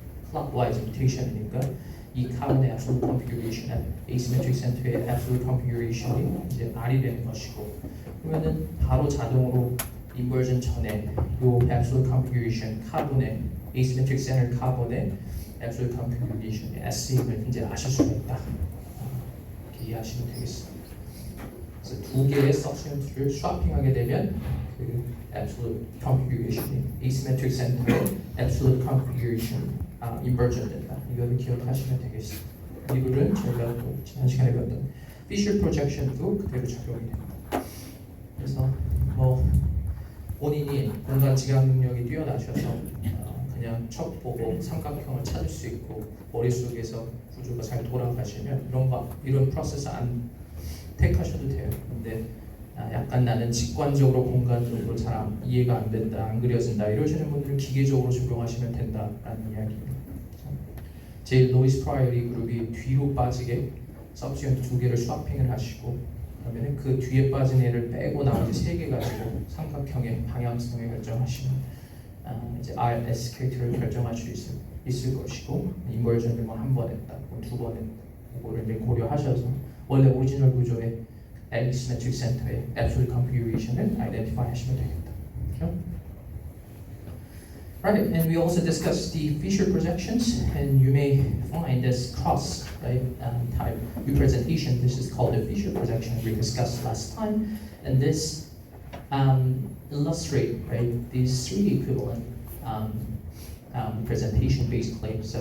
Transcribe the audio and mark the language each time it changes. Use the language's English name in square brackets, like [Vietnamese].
[Korean] clockwise rotation이니까 이 카본의 absolute configuration, asymmetric center의 absolute configuration이 이제 R이 되는 것이고, 그러면은 바로 자동으로 inversion 전에 요 absolute configuration 카본의 asymmetric center 카본의 absolute configuration의 S임을 이제 아실 수가 있다. 이렇게 이해하시면 되겠습니다. 그래서 2개의 substituent를 swapping하게 되면 그 absolute configuration, asymmetric center의 absolute configuration inversion 된다. 이거를 기억하시면 되겠습니다. 이 룰은 저희가 또 지난 시간에 배웠던 Fisher projection도 그대로 적용이 됩니다. 그래서 뭐 본인이 공간 지각 능력이 뛰어나셔서 그냥 척 보고 삼각형을 찾을 수 있고 머릿속에서 구조가 잘 돌아가시면 이런 프로세스 안 택하셔도 돼요. 근데 약간 나는 직관적으로 공간적으로 잘 이해가 안 된다, 안 그려진다 이러시는 분들은 기계적으로 적용하시면 된다라는 이야기입니다. 제일 lowest priority 그룹이 뒤로 빠지게 substituent 2개를 swapping을 하시고 그러면 그 뒤에 빠진 애를 빼고 나머지 3개 가지고 삼각형의 방향성을 결정하시면 이제 RS 캐릭터를 결정할 수 있습니다. 있을 것이고 인버전을 뭐 한 번 했다, 뭐 두 번 했다, 그거를 이제 고려하셔서 원래 오리지널 구조의 Symmetric Center의 Absolute Configuration을 identify 하시면 되겠다. 그렇죠? [English] Right, and we also discussed the Fisher projections, and you may find this cross type representation. This is called the Fisher projection we discussed last time, and this illustrate these three equivalent presentation-based claims.